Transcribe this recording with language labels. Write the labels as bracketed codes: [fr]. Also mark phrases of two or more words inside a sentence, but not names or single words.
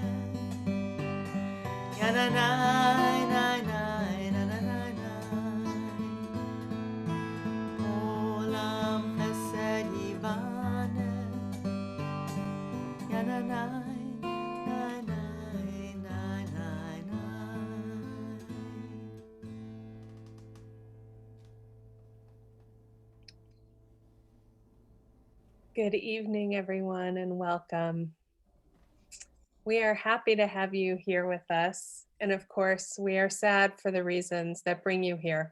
[he] Ya na na na na na na na na. עולם חסד יבנה. Ya na na na na na na na. [en] Good evening, everyone, and welcome. We are happy to have you here with us. And of course, we are sad for the reasons that bring you here.